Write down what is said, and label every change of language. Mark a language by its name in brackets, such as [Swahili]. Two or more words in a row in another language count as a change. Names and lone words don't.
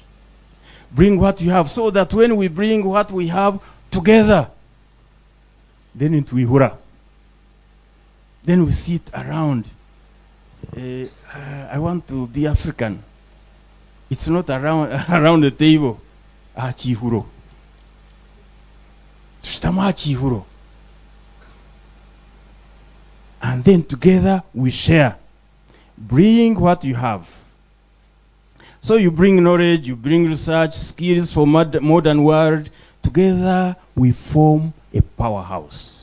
[English] Bring what you have, so that when we bring what we have together, then it will hurrah. Then we sit around. I want to be African. It's not around the table. [Nyankole] achihuro. Tushitamu achihuro. [English] And then together we share. Bring what you have. So you bring knowledge, you bring research, skills for modern world. Together we form a powerhouse.